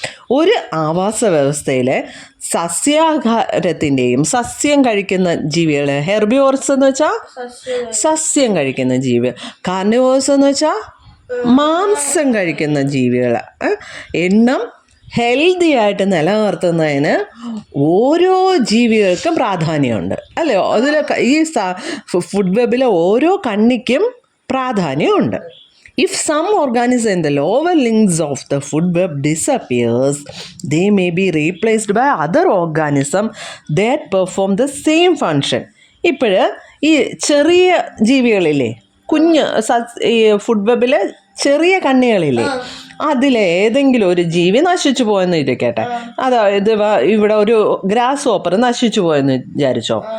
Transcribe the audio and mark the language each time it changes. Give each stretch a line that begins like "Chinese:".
Malayalam: ഒരു ആവാസ വ്യവസ്ഥയിലെ സസ്യാഹാരത്തിൻ്റെയും, സസ്യം കഴിക്കുന്ന ജീവികൾ, ഹെർബിവോർസ് എന്ന് വെച്ചാൽ സസ്യം കഴിക്കുന്ന ജീവികൾ, കാർണിവോഴ്സ് എന്ന് വെച്ചാൽ മാംസം കഴിക്കുന്ന ജീവികൾ, എണ്ണം ഹെൽത്തി ആയിട്ട് നിലനിർത്തുന്നതിന് ഓരോ ജീവികൾക്കും പ്രാധാന്യമുണ്ട് അല്ലേ? അതിലൊക്കെ ഈ ഫുഡ് വെബിലെ ഓരോ കണ്ണിക്കും പ്രാധാന്യമുണ്ട്.
English: If some organism in the lower links of the food web disappears, they may be replaced by other organism that perform the same function.
Malayalam: ഇപ്പോൾ ഈ ചെറിയ ജീവികളില്ലേ, കുഞ്ഞ് ഈ ഫുഡ് വെബിലെ ചെറിയ കണ്ണികളില്ലേ, അതിലേതെങ്കിലും ഒരു ജീവി നശിച്ചു പോയെന്ന് ഇരിക്കട്ടെ. അതായത് ഇവിടെ ഒരു ഗ്രാസ് ഹോപ്പർ നശിച്ചു പോയെന്ന് വിചാരിച്ചോ.